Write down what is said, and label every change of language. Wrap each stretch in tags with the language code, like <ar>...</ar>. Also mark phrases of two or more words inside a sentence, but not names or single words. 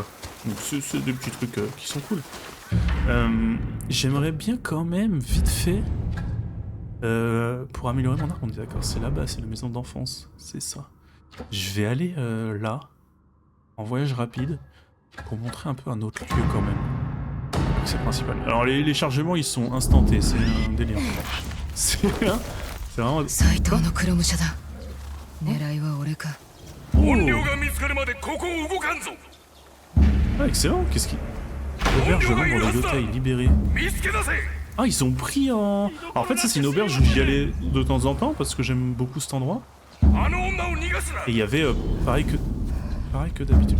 <fr>Donc c'est des petits trucs qui sont cool. J'aimerais bien quand même, vite fait, pour améliorer mon arme, on est d'accord, c'est là-bas, c'est la maison d'enfance, c'est ça. Je vais aller là, en voyage rapide, pour montrer un peu un autre lieu quand même. C'est le principal. Alors les chargements ils sont instantés, c'est un délire. C'est vraiment...</fr> <ja>斎藤の黒武者だ。狙いは俺か。</ja> <fr>Oh. Ah, excellent, qu'est-ce qu'il... Aubergement dans les Yotai libérés. Ah, ils ont pris en... Alors, en fait, ça c'est une auberge où j'y allais de temps en temps parce que j'aime beaucoup cet endroit. Et il y avait pareil que d'habitude.</fr>